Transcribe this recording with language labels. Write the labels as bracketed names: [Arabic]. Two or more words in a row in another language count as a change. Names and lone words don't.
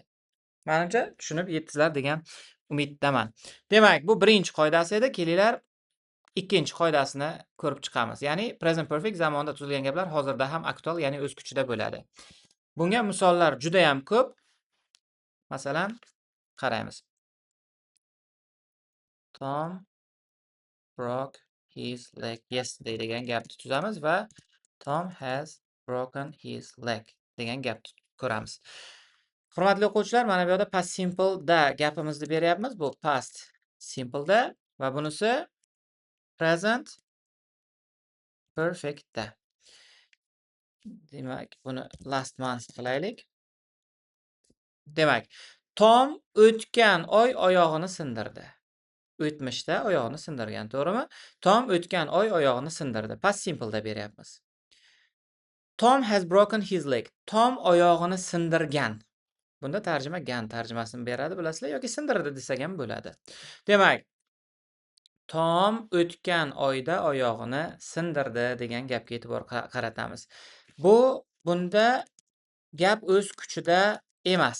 [Uzbek] Menimcha tushunib yetdingizlar degan umiddaman. Demak, bu birinchi qoidasi edi. Kelinglar, ikkinchi qoidasini ko'rib chiqamiz. Ya'ni [English] present perfect [Uzbek] zamonda tuzilgan gaplar hozirda ham aktual, ya'ni o'z kuchida bo'ladi. Bunga misollar juda ham ko'p. Masalan, qaraymiz. [English] Tom broke his leg yesterday [Uzbek] degan gapni tuzamiz va [English] Tom has broken his leg [Uzbek] degan gapni ko'ramiz. Hurmatli o'quvchilar, mana bu yerda [English] past simple [Uzbek] da gapimizni beryapmiz. Bu [English] past simple [Uzbek] da va bunisi [English] present perfect [Uzbek] da. Demak, buni [English] last month [Uzbek] qilaylik. Demak, Tom o'tgan oy oyog'ini sindirdi. O'tmishda oyog'ini sindirgan, to'g'rimi? Tom o'tgan oy oyog'ini sindirdi. [English] Past simple [Uzbek] da beryapmiz. [English] Tom has broken his leg. Tom [Uzbek] oyog'ini sindirgan. Bunda tarjima gan tarjimasini beradi, bilasizlar, yoki sindirdi desak ham bo'ladi. Demak, Tom o'tgan oyda oyog'ini sindirdi degan gapga e'tibor qaratamiz. Bunda gap o'z kuchida emas.